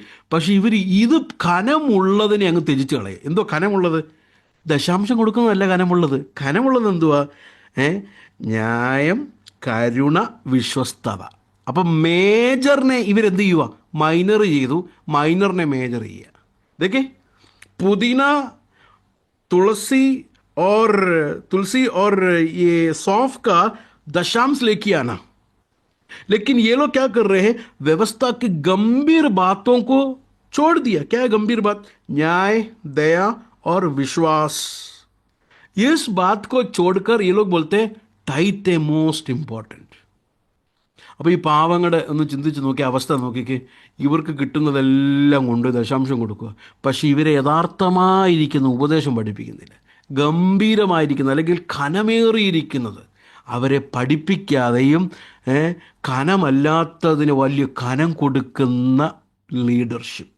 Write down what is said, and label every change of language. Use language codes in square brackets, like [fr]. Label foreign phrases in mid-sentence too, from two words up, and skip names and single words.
[ml] പക്ഷേ ഇവർ ഇത് ഘനമുള്ളതിനെ അങ്ങ് ത്യജിച്ച് കളയും. എന്തോ ഘനമുള്ളത്? ദശാംശം കൊടുക്കുന്നതല്ല ഘനമുള്ളത്. ഘനമുള്ളത് എന്തുവാ? ന്യായം, കരുണ, വിശ്വസ്തത. അപ്പം മേജറിനെ ഇവരെന്ത് ചെയ്യുക? മൈനർ ചെയ്തു, മൈനറിനെ മേജർ ചെയ്യുക. [hi] देखिए, पुदीना, तुलसी और ये सौंफ का दशांश लेके आना. लेकिन ये लोग क्या कर रहे हैं? व्यवस्था की गंभीर बातों को छोड़ दिया. क्या है गंभीर बात? न्याय, दया और विश्वास. इस बात को छोड़कर ये लोग बोलते हैं टाइट है मोस्ट इंपॉर्टेंट. [ml] അപ്പോൾ ഈ പാവങ്ങളുടെ ഒന്ന് ചിന്തിച്ച് നോക്കിയ അവസ്ഥ നോക്കിക്ക്. ഇവർക്ക് കിട്ടുന്നതെല്ലാം കൊണ്ട് ദശാംശം കൊടുക്കുക. പക്ഷേ ഇവരെ യഥാർത്ഥമായിരിക്കുന്ന ഉപദേശം പഠിപ്പിക്കുന്നില്ല. ഗംഭീരമായിരിക്കുന്ന അല്ലെങ്കിൽ ഘനമേറിയിരിക്കുന്നത്, അവരെ പഠിപ്പിക്കാതെയും കനമല്ലാത്തതിന് വലിയ കനം കൊടുക്കുന്ന ലീഡർഷിപ്പ്.